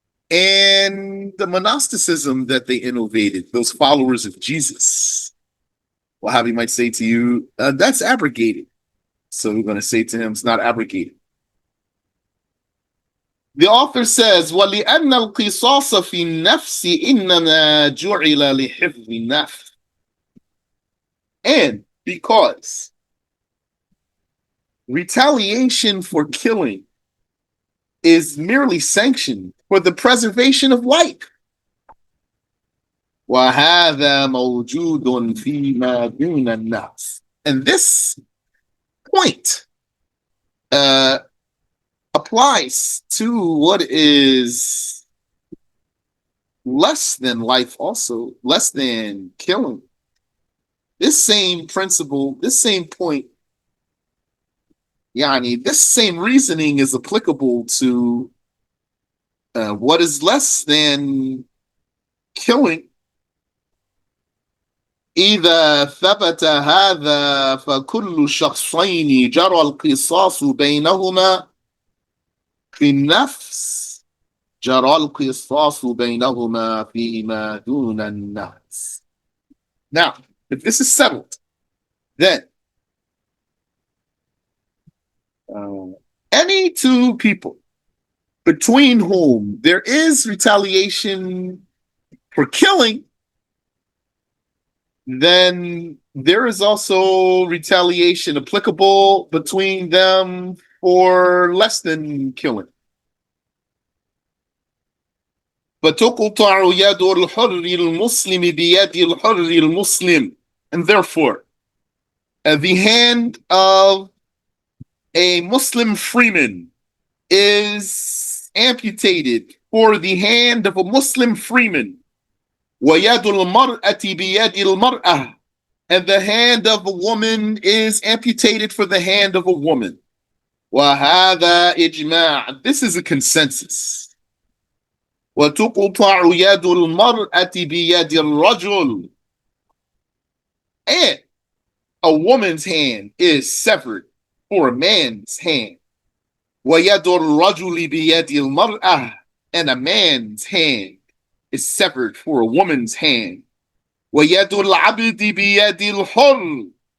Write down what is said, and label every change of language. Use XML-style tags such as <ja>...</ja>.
<en>And the monasticism that they innovated, those followers of Jesus. Wahhabi might say to you, that's abrogated. So we're going to say to him, it's not abrogated. The author says,</en> <ar>وَلِأَنَّ الْقِصَاصَ فِي النَّفْسِ إِنَّمَا جُعِلَ لِحِفْظِ النَّفْسِ.</ar> <en>And because retaliation for killing is merely sanctioned for the preservation of life.</en> <ar>وَهَذَا مَوْجُودٌ فِي مَا دُونَ النَّفْسِ.</ar> <en>And this point applies to what is less than life also, less than killing. This same principle, this same point, this same reasoning is applicable to what is less than killing.</en> <ar>إذا ثبت هذا فكل شخصين جرى القصاص بينهما في النفس جرى القصاص بينهما فيما دون النفس.</ar> <en>Now, if this is settled, then any two people between whom there is retaliation for killing, then there is also retaliation applicable between them for less than killing.</en> <ar>فتقطع يد الحر المسلم بيد الحر المسلم.</ar> <en>And therefore, the hand of a Muslim freeman is amputated for the hand of a Muslim freeman.</en> <ar>ويد المرأة بيد المرأة.</ar> <en>And the hand of a woman is amputated for the hand of a woman.</en> <ar>وهذا إجماع.</ar> <en>This is a consensus.</en> <ar>وتقطع يد المرأة بيد الرجل.</ar> <en>And a woman's hand is severed for a man's hand.</en> <ar>ويد الرجل بيد المرأة.</ar> <en>And a man's hand is severed for a woman's hand.</en> <ar>ويد العبد بيد الحر.</ar>